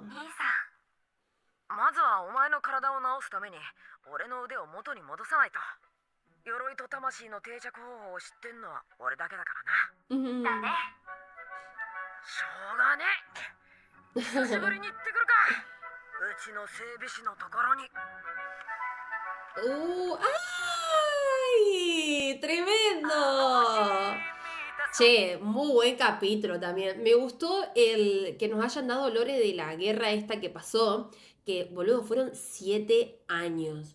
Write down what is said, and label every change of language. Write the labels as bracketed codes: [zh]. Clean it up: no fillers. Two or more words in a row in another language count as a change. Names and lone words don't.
[ja] 兄さん、まずはお前の体を治すために俺の腕を元に戻さないと。 鎧と魂の定着方法を知ってんのは俺だけだからな。 Ujú. だね。しょうがねえ。久しぶりに行ってくるか。うちの整備士のところに。 [es] ¡Ay! ¡Tremendo! Che, muy buen capítulo también. Me gustó el que nos hayan dado lore de la guerra esta que pasó, que, boludo, fueron 7 años.